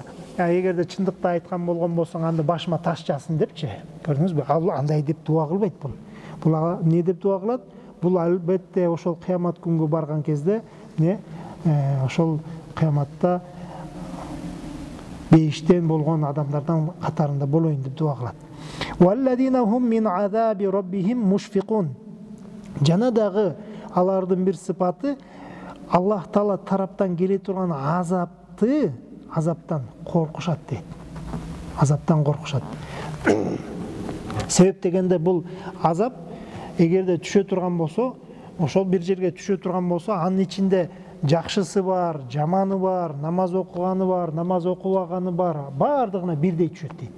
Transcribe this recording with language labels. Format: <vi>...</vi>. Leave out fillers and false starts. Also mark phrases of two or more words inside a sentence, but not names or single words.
<ky>Эгерде чындыкты айткан болгон болсоң, анда башыма таш жасын депчи. Көрдүңүзбү? Ал андай деп дуа кылбайт бул. Бул эмне деп дуа кылат? Бул албетте ошол кыямат күнгө барган кезде, ошол кыяматта бейиштен болгон адамдардан катарында болоюн деп дуа кылат.</ky> <ar>والذين هم من عذاب ربهم مشفقون.</ar> <ky>Жана дагы алардын бир сыпаты Аллах Таала тараптан келе турган азаптан коркушат дейт. Азаптан коркушат. Себеп дегенде бул азап эгерде түшө турган болсо, ошол бир жерге түшө турган болсо, анын ичинде жакшысы бар, жаманы бар, намаз окуганы бар, намаз окубаганы бар, бардыгына бирдей түшөт дейт.</ky>